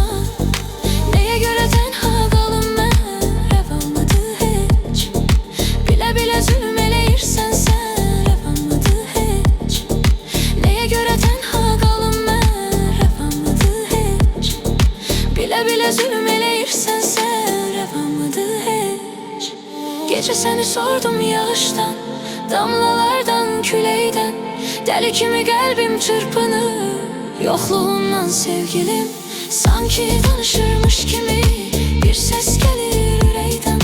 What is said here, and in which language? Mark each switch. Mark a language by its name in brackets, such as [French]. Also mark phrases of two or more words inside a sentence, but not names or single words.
[Azerbaijani] Neye göre tənha qalım mən, rəvanmıdır heç? Bilə-bilə zülm eləyirsən sən, rəvanmıdır heç? Neye göre tənha qalım mən, rəvanmıdır heç? Bilə-bilə zülm eləyirsən sən, rəvanmıdır heç? [Turkish] Gece seni sordum yağıştan, damlalardan, küleyden. Deli kimi kalbim çırpınır yokluğundan sevgilim. Sanki danışırmış kimi bir ses gelir üreyden.